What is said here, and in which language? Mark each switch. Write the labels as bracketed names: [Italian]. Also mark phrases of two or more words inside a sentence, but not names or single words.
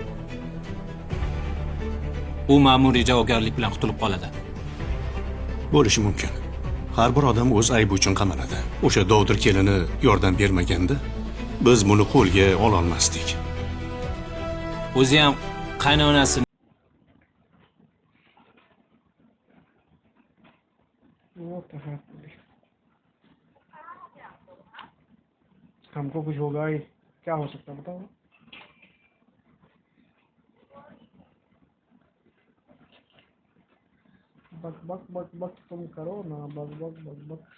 [Uzbek] U ma'muriy javobgarlik bilan qutulib qoladi. Bo'lishi mumkin. Har bir odam o'z aybi uchun qamaladi. O'sha dovdir kelini yordam bermaganda, biz buni qo'lga ola olmasdik. O'zi ham qaynonasi [Hindi] हमको कुछ होगा ही, क्या हो सकता है बताओ। बक बक बक बक तुम करो ना, बक बक बक बक।